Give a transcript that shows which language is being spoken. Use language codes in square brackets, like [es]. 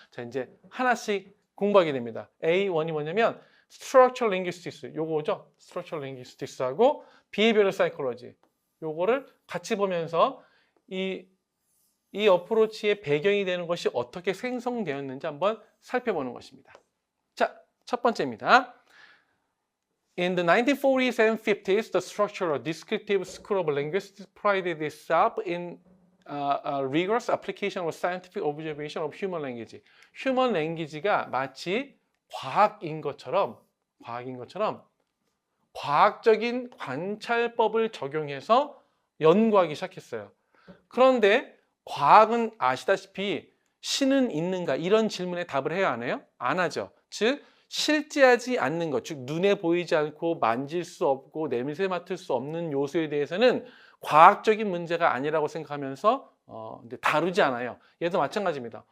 [ko] 자, 이제 하나씩 공부하게 됩니다. A1이 뭐냐면 Structural Linguistics, 요거죠. Structural Linguistics하고 Behavioral Psychology, 요거를 같이 보면서 이 어프로치의 배경이 되는 것이 어떻게 생성되었는지 한번 살펴보는 것입니다. 자, 첫 번째입니다. [en] In the 1940s and 50s, the structural descriptive school of linguistics prided itself in a rigorous application of scientific observation of human language. [ko] Human language가 마치 과학인 것처럼 과학적인 관찰법을 적용해서 연구하기 시작했어요. 그런데 과학은 아시다시피 신은 있는가? 이런 질문에 답을 해야 하나요? 안 하죠. 즉 실제하지 않는 것, 즉 눈에 보이지 않고 만질 수 없고 냄새 맡을 수 없는 요소에 대해서는 과학적인 문제가 아니라고 생각하면서 근데 다루지 않아요. 얘도 마찬가지입니다.